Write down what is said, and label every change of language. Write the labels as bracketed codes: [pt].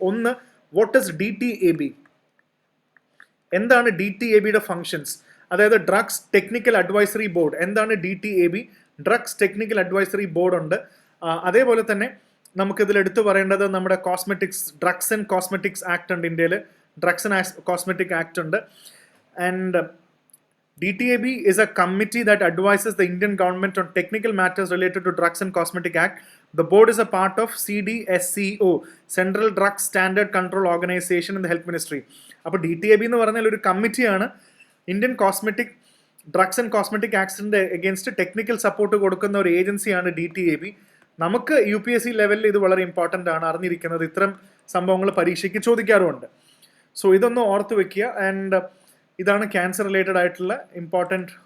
[ml] ഒന്ന്, [en] What is DTAB? [ml] എന്താണ് DTABയുടെ functions? അതായത് ഡ്രഗ്സ് ടെക്നിക്കൽ അഡ്വൈസറി ബോർഡ്. എന്താണ് DTAB? Drugs technical advisory board ഉണ്ട്. അതേപോലെ തന്നെ നമുക്കിതിൽ എടുത്തു പറയേണ്ടത് നമ്മുടെ ഡ്രഗ്സ് ആൻഡ് കോസ്മെറ്റിക്സ് ആക്ട് ഉണ്ട് ഇന്ത്യയിൽ. ഡ്രഗ്സ് ആൻഡ് കോസ്മെറ്റിക് ആക്ട് ഉണ്ട്. [en] And DTAB is a committee that advises the Indian government on technical matters related to Drugs and Cosmetic Act. The board is a part of CDSCO, Central Drug Standard Control Organization in the Health Ministry. [ml] അപ്പോൾ DTAB എന്ന് പറഞ്ഞാൽ ഒരു കമ്മിറ്റിയാണ്. Indian drugs and cosmetic ആക്ടിൻ്റെ against technical support കൊടുക്കുന്ന ഒരു ഏജൻസിയാണ് DTAB. നമുക്ക് UPSC ലെവലിൽ ഇത് വളരെ ഇമ്പോർട്ടൻ്റ് ആണ് അറിഞ്ഞിരിക്കുന്നത്. ഇത്തരം സംഭവങ്ങൾ പരീക്ഷയ്ക്ക് ചോദിക്കാറുമുണ്ട്. സോ ഇതൊന്ന് ഓർത്ത് വെക്കുക. ആൻഡ് ഇതാണ് ക്യാൻസർ റിലേറ്റഡ് ആയിട്ടുള്ള ഇമ്പോർട്ടൻറ്റ്.